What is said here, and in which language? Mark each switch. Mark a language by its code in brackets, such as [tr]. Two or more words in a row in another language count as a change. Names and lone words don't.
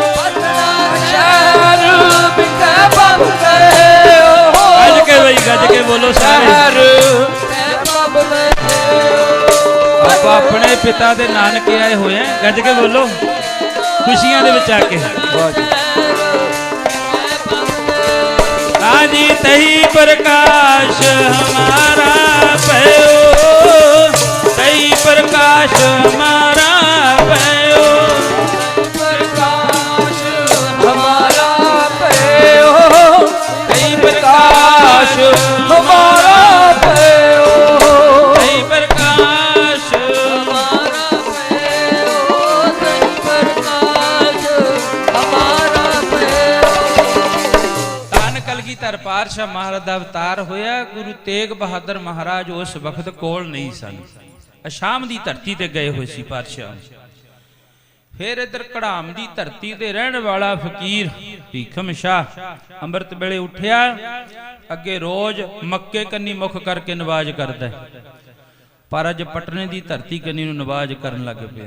[pa] ਪਟਨਾ ਸ਼ਹਿਰ ਵਿਖੇ ਪਾਵ ਲਇਓ। ਗੱਜ ਕੇ ਬਈ ਗੱਜ ਕੇ ਬੋਲੋ ਸਾਰੇ। ਆਪਾਂ ਆਪਣੇ ਪਿਤਾ ਦੇ ਨਾਨਕੇ ਆਏ ਹੋਏ ਆ, ਗੱਜ ਕੇ ਬੋਲੋ ਖੁਸ਼ੀਆਂ ਦੇ ਵਿੱਚ ਆ ਕੇ। [bra] जी तही प्रकाश हमारा भयो, तही प्रकाश हमारा भयो, प्रकाश हमारा भयो, तही प्रकाश हमारा भयो, तही प्रकाश हमारा भयो, तही प्रकाश हमारा भयो। [pa] कलगीधर पातशाह महाराज ਦਾ ਅਵਤਾਰ ਹੋਇਆ। ਗੁਰੂ ਤੇਗ ਬਹਾਦਰ ਮਹਾਰਾਜ ਉਸ ਵਕਤ ਕੋਲ ਨਹੀਂ ਸਨ, ਅਸ਼ਾਮ ਦੀ ਧਰਤੀ ਤੇ ਗਏ ਹੋਏ ਸੀ ਪਾਤਸ਼ਾਹ। ਫਿਰ ਇਧਰ ਕੜਾਮ ਦੀ ਧਰਤੀ ਤੇ ਰਹਿਣ ਵਾਲਾ ਫਕੀਰ ਭੀਖਮ ਸ਼ਾਹ ਅੰਮ੍ਰਿਤ ਵੇਲੇ ਉੱਠਿਆ, ਅੱਗੇ ਰੋਜ਼ ਮੱਕੇ ਕੰਨੀ ਮੁਖ ਕਰਕੇ ਨਵਾਜ਼ ਕਰਦਾ, ਪਰ ਅੱਜ ਪਟਨੇ ਦੀ ਧਰਤੀ ਕੰਨੀ ਨੂੰ ਨਵਾਜ਼ ਕਰਨ ਲੱਗ ਪਿਆ।